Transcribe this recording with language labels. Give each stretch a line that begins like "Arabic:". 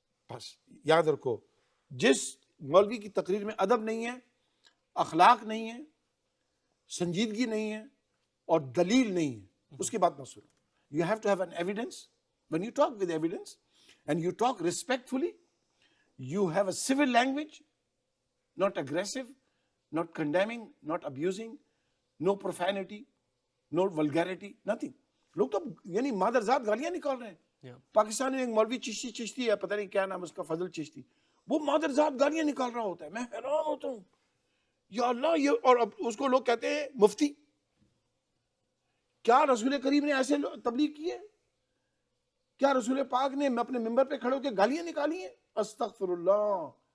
Urdu: بس یاد رکھو, جس مولوی کی تقریر میں ادب نہیں ہے, اخلاق نہیں ہے, سنجیدگی نہیں ہے, اور دلیل نہیں ہے, اس کی بات نہ سنو.
English: You have to have an evidence. When you talk with evidence and you talk respectfully, you have a civil language, not aggressive, not condemning, not abusing, no profanity, no vulgarity, nothing.
Urdu: لوگ تو یعنی مادرزاد گالیاں نکال رہے ہیں. پاکستان میں ایک مولوی چشتی ہے, پتہ نہیں کیا نام اس کا, فضل چشتی, وہ مادرزاد گالیاں نکال رہا ہوتا ہے. میں حیران ہوتا ہوں, یا اللہ, یہ, اور اب اس کو لوگ کہتے ہیں مفتی. کیا رسول کریم نے ایسے تبلیغ کی ہے؟ کیا رسول پاک نے اپنے ممبر پہ کھڑے ہو کے گالیاں نکالی ہیں؟ استغفر اللہ.